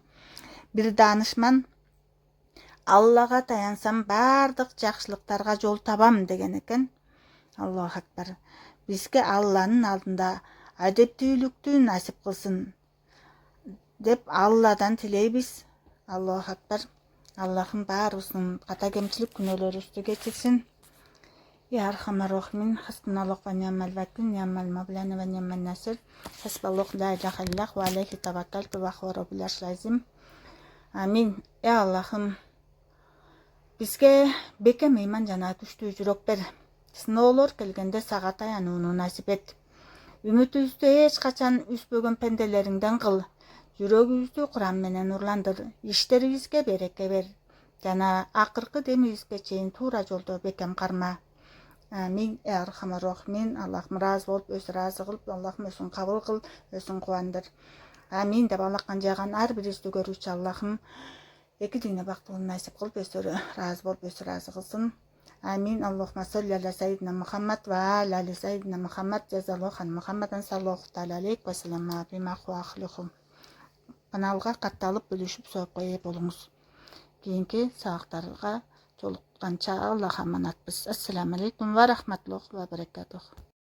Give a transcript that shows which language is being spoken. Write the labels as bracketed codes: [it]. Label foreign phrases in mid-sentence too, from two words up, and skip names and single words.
[ky] Бир даанышман: "Аллага таянсам баардык жакшылыктарга жол табам" деген экен. [ar] الله أكبر. [ky] Бизге Алланын алдында адептүүлүктү насип кылсын деп Алладан тилейбиз. [ar] الله أكبر. [ky] Аллахым баарыбыздын ката кемчилик күнөөлөрүбүздү кечирсин. [ar] يا أرحم الراحمين حسبنا الله ونعم الوكيل نعم المولى ونعم النصير. حسبي الله لا إله إلا الله وعليه توكلت وهو رب العرش العظيم. Амин. [ky] Я Аллахым, бизге бекем ыйман жана күчтүү жүрөк бер. Сыноолор келгенде сага таянууну насип эт. Үмүтүбүздү эч качан үспөгөн пенделериңден кыл. Жүрөгүбүздү Куран менен нурландыр. Иштерибизге береке бер. Жана акыркы демибизге чейин туура жолдо бекем карма. [ar] آمين يا أرحم الراحمين. [ky] Аллахым ыраазы болуп, өзү ыраазы кылып, Аллахым өзүң кабыл кыл, өзүң кубандыр. Амин деп алакан жаган ар бирибизди көрүүчү Аллахым эки дүйнө бактылыгын насип кылып, өзү ыраазы болуп, өзү ыраазы кылсын. Амин. [ar] اللهم صل على سيدنا محمد وآل سيدنا محمد جزى الله عن محمد صلى الله عليه وسلم بما هو أهله. [ky] Каналга катталып, бөлүшүп, соопко ээ болуңуз. Кийинки сабактарга жолукканча Аллах аманатпыз. [ar] السلام عليكم ورحمة الله وبركاته.